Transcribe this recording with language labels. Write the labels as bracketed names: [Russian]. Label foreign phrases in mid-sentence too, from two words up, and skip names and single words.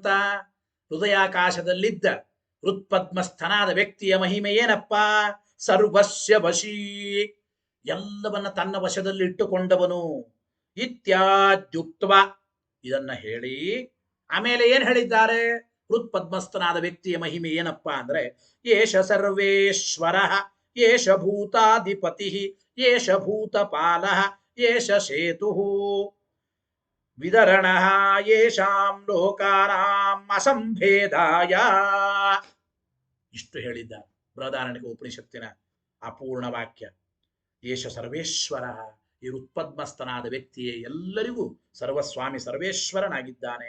[Kannada] ಹೃದಯಾಕಾಶದಲ್ಲಿದ್ದ ಹೃತ್ಪದ್ಮಸ್ಥನಾದ ವ್ಯಕ್ತಿಯ ಮಹಿಮೆ ಏನಪ್ಪ? [Sanskrit] ಸರ್ವಸ್ಯ ವಶೀ, [Kannada] ಎಲ್ಲವನ್ನ ತನ್ನ ವಶದಲ್ಲಿ ಇಟ್ಟುಕೊಂಡವನು. ಇತ್ಯಾದ್ಯುಕ್ತವ, ಇದನ್ನ ಹೇಳಿ ಆಮೇಲೆ ಏನ್ ಹೇಳಿದ್ದಾರೆ? ಹೃತ್ಪದ್ಮಸ್ಥನಾದ ವ್ಯಕ್ತಿಯ ಮಹಿಮೆ ಏನಪ್ಪ ಅಂದ್ರೆ, [Sanskrit] ಏಷ ಸರ್ವೇಶ್ವರ, ಏಷ ಭೂತಾಧಿಪತಿ, ಏಷ ಭೂತಪಾಲ, ಏಷ ಸೇತು ವಿದರಣ, ಯೇಷಾಂ ಲೋಕಾನಾಂ ಅಸಂಭೇದಾಯ. [Kannada] ಇಷ್ಟು ಹೇಳಿದ್ದಾರೆ ಬೃಹದಾರಣ್ಯಕ ಉಪನಿಷತ್ತಿನ ಅಪೂರ್ಣ ವಾಕ್ಯ. [Sanskrit] ಏಷ ಸರ್ವೇಶ್ವರ, [Kannada] ಈ ಹೃತ್ಪದ್ಮಸ್ಥನಾದ ವ್ಯಕ್ತಿಯೇ ಎಲ್ಲರಿಗೂ ಸರ್ವಸ್ವಾಮಿ ಸರ್ವೇಶ್ವರನಾಗಿದ್ದಾನೆ.